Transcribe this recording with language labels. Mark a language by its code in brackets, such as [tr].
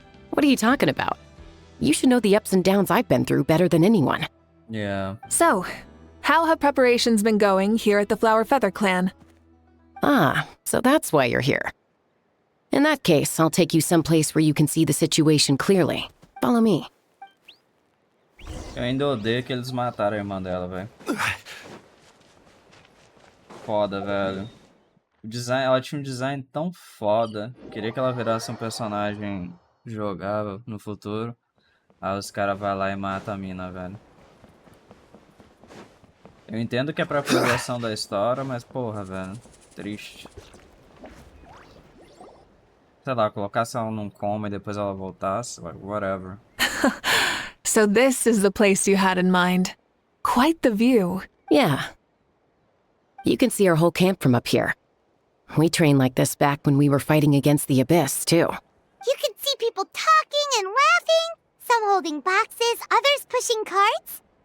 [en] What are you talking about? You should know the ups and downs I've been through better than anyone. Yeah. So, how have preparations been going here at the Flower Feather Clan? Ah, so that's why you're here. In that case, I'll take you someplace where you can see the situation clearly. Follow me. [pt] Eu ainda odeio que eles mataram a irmã dela, velho. Foda, velho. O design, ela tinha um design tão foda. Queria que ela virasse um personagem jogável no futuro. Aí os caras vão lá e matam a mina, velho. Eu entendo que é pra progressão da história, mas porra, velho. Triste. Sei lá, colocasse ela num coma e depois ela voltasse, [en] like, whatever. So this is the place you had in mind. Quite the view. Yeah. You can see our whole camp from up here. We trained like this back when we were fighting against the Abyss, too. You can see people talking and laughing, some holding boxes, others pushing carts.